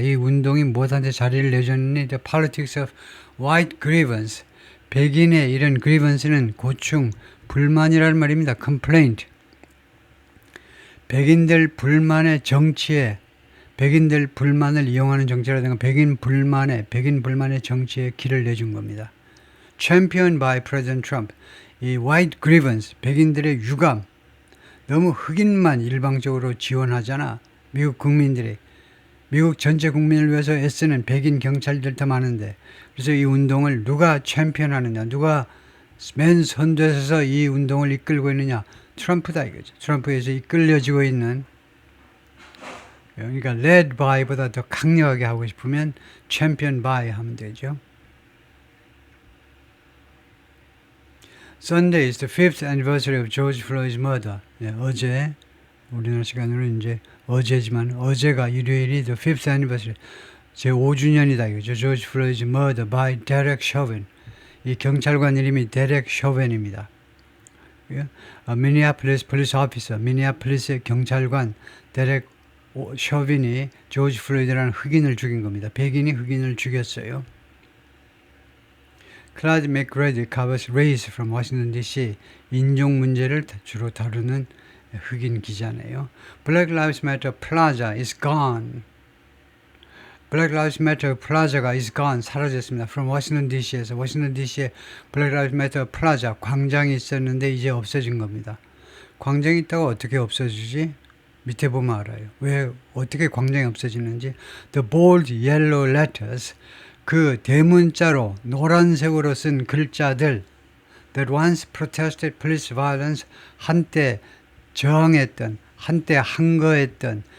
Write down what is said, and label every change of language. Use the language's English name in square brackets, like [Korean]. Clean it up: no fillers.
[Korean] 이 운동이 무엇한테 자리를 내줬느니 [English] the politics of white grievance [Korean] 백인의 이런 grievance는 고충, 불만이라는 말입니다. complaint 백인들 불만의 정치에 백인들 불만을 이용하는 정치라든가 백인 불만의 정치에 길을 내준 겁니다. [English] Championed by President Trump. [Korean] 이 white grievance, 백인들의 유감. 너무 흑인만 일방적으로 지원하잖아. 미국 국민들이. 미국 전체 국민을 위해서 애쓰는 백인 경찰들 더 많은데. 그래서 이 운동을 누가 챔피언하느냐. 누가 맨 선두에 서서 이 운동을 이끌고 있느냐. 트럼프다 이거죠. 트럼프에서 이끌려지고 있는 그러니까 led by보다 더 강력하게 하고 싶으면 champion by 하면 되죠. [English] Sunday is the 5th anniversary of George Floyd's murder. [Korean] 어제 우리나라 시간으로 이제 어제지만 어제가 일요일이 the 5th anniversary 제 5주년이다 이거죠. [English] George Floyd's murder by Derek Chauvin. [Korean] 이 경찰관 이름이 데렉 쇼벤입니다. 미니애폴리스 폴리스 오피서, 미니애폴리스의 경찰관 데렉 쇼빈이 조지 플로이드라는 흑인을 죽인 겁니다. 백인이 흑인을 죽였어요. [English] 클라드 맥그레디 covers race from Washington D.C. [Korean] 인종 문제를 주로 다루는 흑인 기자네요. [English] Black Lives Matter Plaza is gone. Black Lives Matter 플라자가 is gone, 사라졌습니다. [Korean] From Washington DC에서 워싱턴 DC에 Black Lives Matter 플라자, 광장이 있었는데 이제 없어진 겁니다. 광장이 있다가 어떻게 없어지지? 밑에 보면 알아요. 왜 어떻게 광장이 없어지는지. [English] The bold yellow letters, [Korean] 그 대문자로 노란색으로 쓴 글자들 [English] that once protested police violence, [Korean] 한때 저항했던, 한때 항거했던